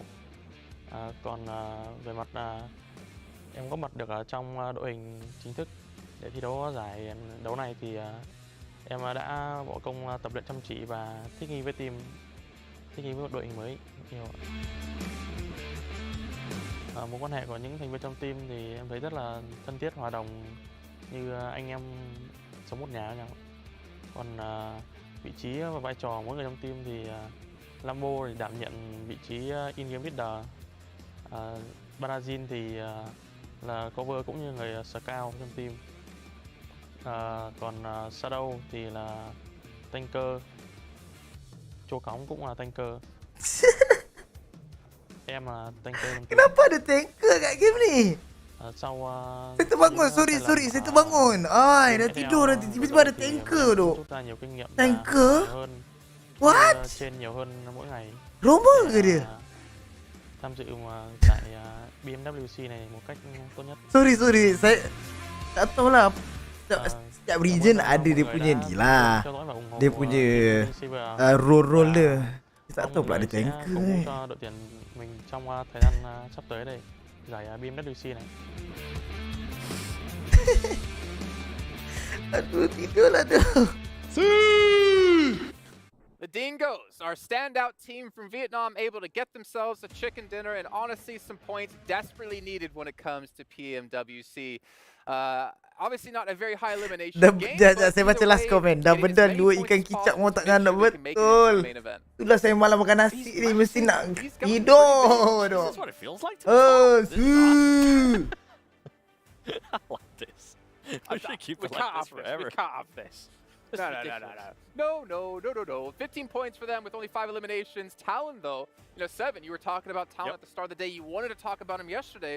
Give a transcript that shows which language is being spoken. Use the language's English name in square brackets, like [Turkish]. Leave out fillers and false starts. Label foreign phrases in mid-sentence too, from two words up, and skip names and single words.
[Vietnamese] Còn về mặt em có mặt được ở trong đội hình chính thức để thi đấu giải đấu này thì em đã bỏ công tập luyện chăm chỉ và thích nghi với team, thích nghi với một đội hình mới nhiều. Mối quan hệ của những thành viên trong team thì em thấy rất là thân thiết, hòa đồng như anh em sống một nhà với nhau. Còn vị trí và vai trò mỗi người trong team thì Lambo thì đảm nhận vị trí [English] in-game leader, [Vietnamese] Brazil thì là cover cũng như người scout trong team, còn Shadow thì là tanker, Chô Cóng cũng là tanker. Em là tanker trong team. [Malay] Kenapa ada tanker kat game ni? [Vietnamese] Sau [Malay] saya terbangun, sorry, saya terbangun. Ai, dah tidur nanti tiba-tiba ada tanker tu. [Vietnamese] Rút ra nhiều kinh nghiệm [Malay] Tanker? [Vietnamese] hơn, [Malay] What? [Vietnamese] trên nhiều hơn mỗi ngày. [Malay] Roma ke dia? [Vietnamese] Tham dự tại PMWC này một cách tốt nhất. [Malay] Sorry, saya tak tahu lah. Setiap region ada dia punya ni lah. Dia punya role dia. Tak tahu pula ada tanker ni. [Vietnamese] Cho đội tuyển mình trong thời gian sắp tới đây, giải PMWC này. [Malay] Aduh, tidurlah tu. [English] The Dingoes, our standout team from Vietnam, able to get themselves a chicken dinner and honestly some points desperately needed when it comes to PMWC. Obviously not a very high elimination game. [Malay] Saya baca [English] last comment. [Malay] Dah benda dua ikan kicap mau tak nak betul. Itulah saya malam makan nasi ni mesti nak tidur. [English] This is what it feels like to I like this. I should keep it like this forever. We can't have this. No. 15 points for them with only 5 eliminations. Talon, though, 7. You were talking about Talon at the start of the day. You wanted to talk about him yesterday.